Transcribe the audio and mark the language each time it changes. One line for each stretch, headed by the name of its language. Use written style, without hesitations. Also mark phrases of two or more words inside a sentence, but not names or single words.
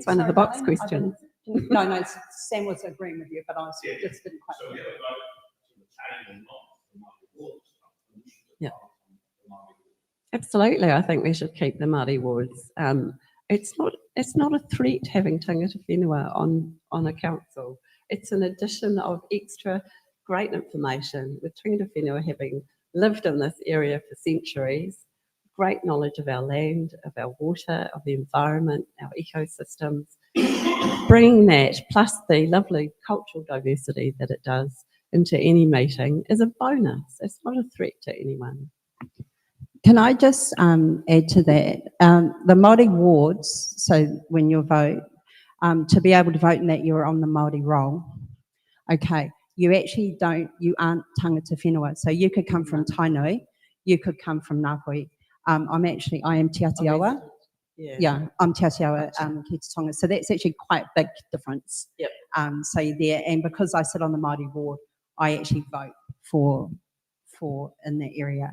English: It's one of the box Darlene, questions. No, Sam was agreeing with you, but I just didn't quite. Yeah. Absolutely, I think we should keep the Māori wards. It's not a threat having
Māori: tangata whenua
English: on a council. It's an addition of extra great information, with
Māori: tangata whenua
English: having lived in this area for centuries, great knowledge of our land, of our water, of the environment, our ecosystems. Bringing that, plus the lovely cultural diversity that it does, into any meeting is a bonus. It's not a threat to anyone. Can I just add to that? The Māori wards, so when you vote, to be able to vote in that, you're on the Māori roll. Okay, you aren't
Māori: tangata whenua.
English: So you could come from Tainui, you could come from Ngāpuhi. I am Te Atiawa. Yeah, I'm Te Atiawa, Ki Te Tonga. So that's actually quite a big difference. Yep. So you're there, and because I sit on the Māori ward, I actually vote for in that area.